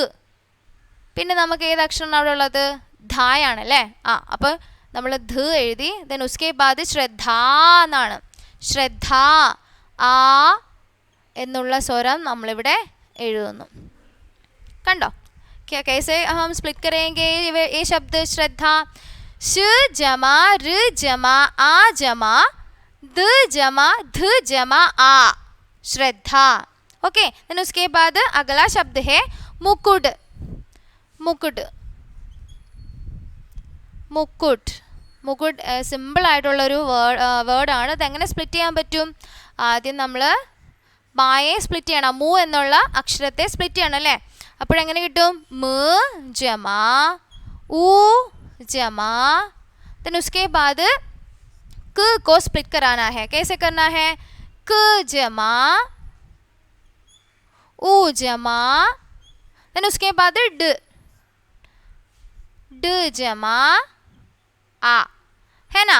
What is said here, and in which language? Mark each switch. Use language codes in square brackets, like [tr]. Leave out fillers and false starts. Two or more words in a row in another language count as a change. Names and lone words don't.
[ml] പിന്നെ നമുക്ക് ഏത് അക്ഷരമാണ് അവിടെ ഉള്ളത്? ധായാണല്ലേ. അപ്പോൾ നമ്മൾ ധ എഴുതി. [hi] ദെൻ उसके बाद श्रद्धा എന്നാണ്. [ml] ശ്രദ്ധ, ആ എന്നുള്ള സ്വരം നമ്മളിവിടെ എഴുതുന്നു. കണ്ടോ? [hi] कैसे हम स्प्लिट करेंगे ये शब्द? श्रद्धा, श जमा र जमा आ जमा द जमा ध जमा आ, श्रद्धा. [en] okay, then [hi] उसके बाद अगला शब्द है मुकुट. मुकुट മുക്കുട്ട്. [ml] മുക്കുട്ട് സിമ്പിൾ ആയിട്ടുള്ളൊരു വേർഡാണ്. അതെങ്ങനെ സ്പ്ലിറ്റ് ചെയ്യാൻ പറ്റും? ആദ്യം നമ്മൾ മായെ സ്പ്ലിറ്റ് ചെയ്യണം. മു എന്നുള്ള അക്ഷരത്തെ സ്പ്ലിറ്റ് ചെയ്യണം അല്ലേ? അപ്പോഴെങ്ങനെ കിട്ടും? [hi] म जमा ऊ जमा. देन उसके बाद क को स्प्लिट कराना है. कैसे करना है? क जमा ऊ जमा. देन उसके बाद ड ड जमा आ, है ना?